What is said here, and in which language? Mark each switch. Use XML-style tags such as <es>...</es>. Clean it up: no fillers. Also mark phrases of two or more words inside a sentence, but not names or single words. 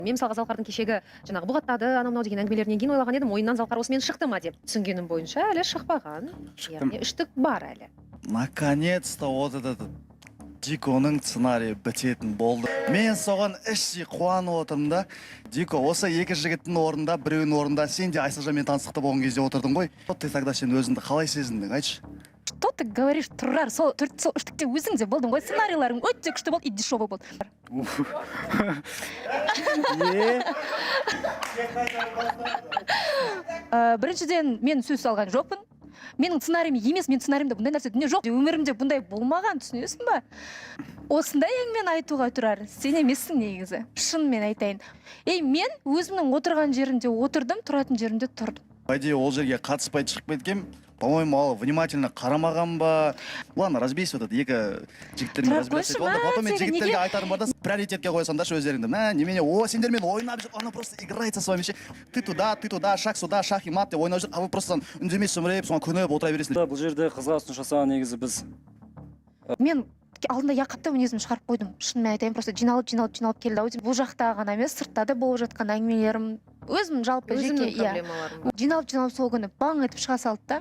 <kk>Мен мысалға Залқардың кешегі жаңағы бұғаттады анау деген әңгімелерінен кейін ойлаған едім, ойыннан Залқар осымен шықты ма деп. Түсінгенім бойынша әлі шықпаған. Яғни үштік бар әлі.</kk> <ru>Наконец-то вот этот</ru> <kk>Диконың сценарийі бітетін болды. Мен соған іштей қуанып отырмын да. Дико, осы екі жігіттің орнында, біреуінің орнында сен де Айсылжанмен таныстықта болған кезде отырдың ғой.</kk> <ru>Ты тогда</ru> <kk>сен өзіңді қалай сезіндің, айтшы?</kk> <ru>Что ты говоришь,</ru> <kk>Тұрар? Сол үштікте өзің де болдың ғой. Сценарийларың өте күшті болды,</kk> <ru>и дешевый</ru> <kk>болды. Біріншіден, мен сөз салған жоқпын. Менің сценариім емес, мен сценариімде бұндай нәрсе дүние жоқ. Өмірімде бұндай болмаған, түсінесің ба? Осындай әңгімені айтуға Тұрар, сен емессің негізі. Шынымен айтайын. Мен өзімнің отырған жерімде отырдым, тұратын жерімде тұрдым. Пайде ол жерге қатыспай шығып кеткем, по-моему, ал внимательно қарамаған ба?</kk> <ru>Ладно, разбейся вот</ru> <kk>екі жігіттермен разбейся. Потом мен жігіттерге айтарым бар да, приоритетке қойсаңдаршы өздеріңді. Немене, сендермен ойнап жүр, ана</kk> <ru>просто играется с вами. Ты туда, шаг сюда, шаг и мат</ru> <kk>деп ойнап жүр,</kk> <ru>а вы просто</ru> <kk>үндемей сүмірейіп, соған көніп отыра бересіңдер. Бұл жерде қызға ұсыныс жасаған негізі біз. Мен алдында яқатта мінезімді шығарып қойдым. Шынымен айтайын, просто жиналып келді. Бұл жақта ғана емес, сыртта да болып жатқан әңгімелерім, өзім жалпы жеке, жиналып сол күні баң етіп шыға салды да.</kk>